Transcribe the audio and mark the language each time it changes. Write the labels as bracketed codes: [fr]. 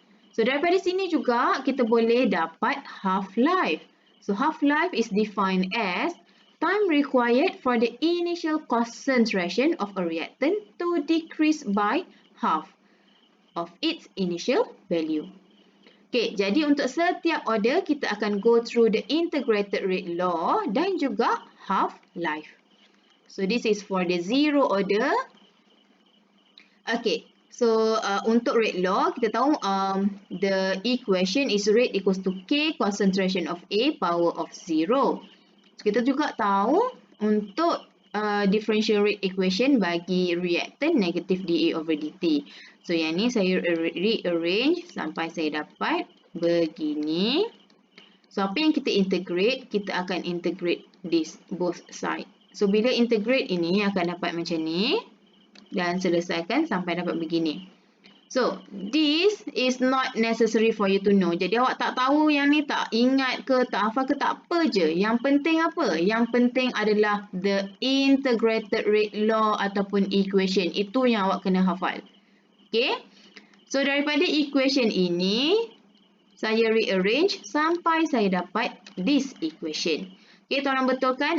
[ms] So, daripada sini juga kita boleh dapat half-life. [en] So, half-life is defined as time required for the initial concentration of a reactant to decrease by half of its initial value. [ms] Okay, jadi untuk setiap order kita akan [en] go through the integrated rate law [ms] dan juga half-life. [en] So this is for the 0 order. Okay, so [ms] untuk rate law kita tahu [en] the equation is rate equals to K concentration of A power of 0. So, [ms] kita juga tahu untuk [en] differential rate equation bagi reactant negative dA over dt. [ms] So, yang ni saya rearrange sampai saya dapat begini. So, apa yang kita integrate? Kita akan integrate [en] this both side. [ms] So, bila integrate ini akan dapat macam ni. Dan selesaikan sampai dapat begini. [en] So, this is not necessary for you to know. [ms] Jadi, awak tak tahu yang ni, tak ingat ke, tak hafal ke, tak apa je. Yang penting apa? Yang penting adalah [en] the integrated rate law [ms] ataupun equation. Itu yang awak kena hafal. Okay? So, daripada equation ini, saya rearrange sampai saya dapat this equation. Okay, tolong betulkan.